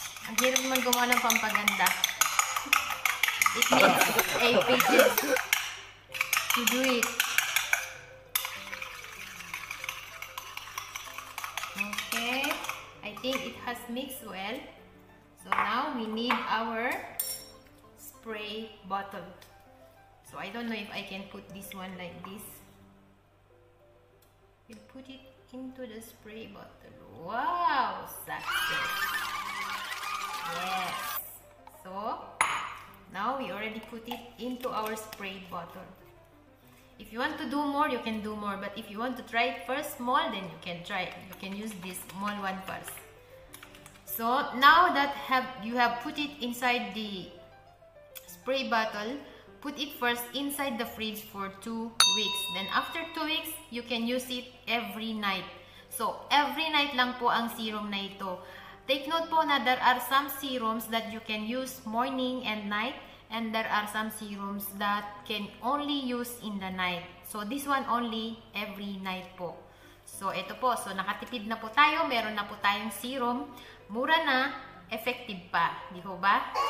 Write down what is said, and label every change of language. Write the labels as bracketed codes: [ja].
[tl] Ang hirap naman gumawa ng pampaganda. [en] It needs a patience to do it. Okay, I think it has mixed well. So now we need our spray bottle. So I don't know if I can put this one like this. We'll put it into the spray bottle. Wow, success! Yes. So now we already put it into our spray bottle. If you want to do more, you can do more. But if you want to try it first small, then you can try it. You can use this small one first. So now that you have put it inside the spray bottle, put it first inside the fridge for 2 weeks. Then after 2 weeks, you can use it every night. [tl] So every night lang po ang serum na ito. [en] Take note po na there are some serums that you can use morning and night, and there are some serums that can only use in the night. So this one only every night [tl] po. So ito po, so nakatipid na po tayo, meron na po tayong serum, mura na, effective pa, di ho ba?